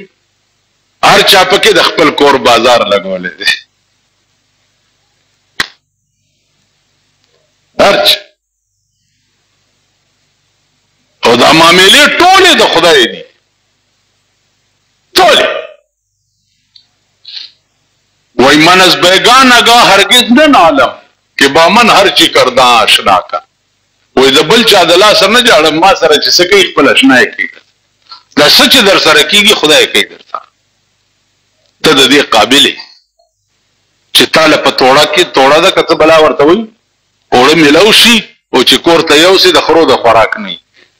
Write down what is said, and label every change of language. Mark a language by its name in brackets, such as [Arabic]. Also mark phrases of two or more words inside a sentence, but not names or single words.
[Pashto] هر چا پکې د خپل کور بازار لګولی دی، هر چا. او دا معاملې ټولې د خدای دي، ټولې. [Persian] وای من از بیگان آگاه هرگز نه نالم که با من هر چی کرده آشنا کا. [Pashto] وای د بل چا د لاسه نه جاړم، ما سره چې څه کوي خپل اشنا یې کوي. دا څه چې در سره کېږي خدای کوي درته. ته د دې قابل یې چې تا له په توړه کې توړه ده که څه بلا ورته وایي اوړه میلاو شي او چې کور ته یوسې د خرو د خوراک نه وي.